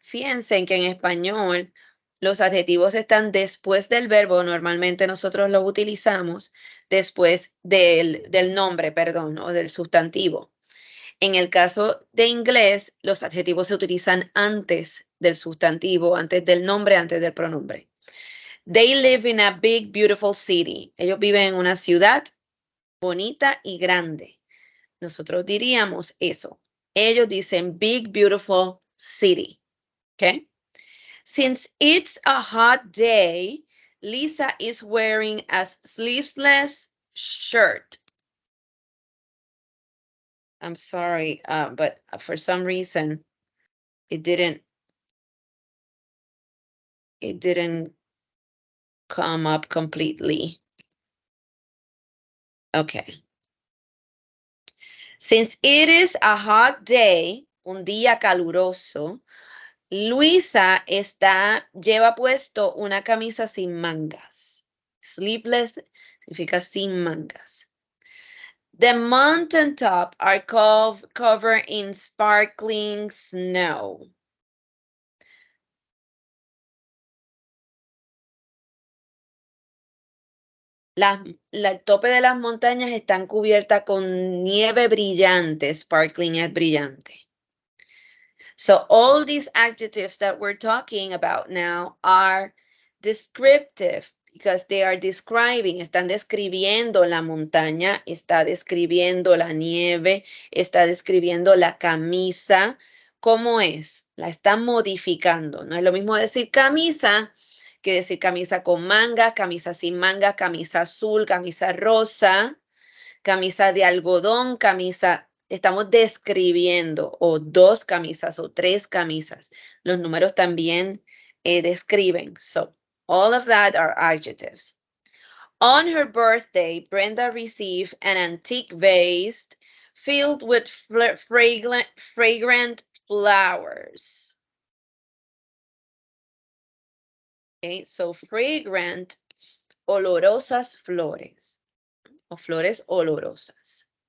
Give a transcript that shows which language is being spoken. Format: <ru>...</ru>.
<es>Fíjense que en español los adjetivos están después del verbo. Normalmente nosotros los utilizamos después del nombre, perdón, o del sustantivo. En el caso de inglés, los adjetivos se utilizan antes del sustantivo, antes del nombre, antes del pronombre.</es> <en>They live in a big, beautiful city.</en> <es>Ellos viven en una ciudad bonita y grande. Nosotros diríamos eso. Ellos dicen</es> <en>big, beautiful city.</en> <es>Okay?</es> <en>Since it's a hot day, Lisa is wearing a sleeveless shirt. I'm sorry, but for some reason, it didn't come up completely. Okay. Since it is a hot day,</en> <es>un día caluroso, Luisa lleva puesto una camisa sin mangas. Sleeveless significa sin mangas.</es> <en>The mountaintop are covered in sparkling snow.</en> <es>El tope de las montañas están cubiertas con nieve brillante.</es> <en>Sparkling</en> <es>es brillante.</es> <en>So all these adjectives that we're talking about now are descriptive because they are describing,</en> <es>están describiendo la montaña, está describiendo la nieve, está describiendo la camisa. ¿Cómo es? La están modificando. No es lo mismo decir camisa que decir camisa con manga, camisa sin manga, camisa azul, camisa rosa, camisa de algodón, camisa. Estamos describiendo o dos camisas o tres camisas. Los números también describen.</es> <en>So, all of that are adjectives. On her birthday, Brenda received an antique vase filled with fragrant flowers.</en> <es>Okay, so fragrant, olorosas flores o flores olorosas.</es>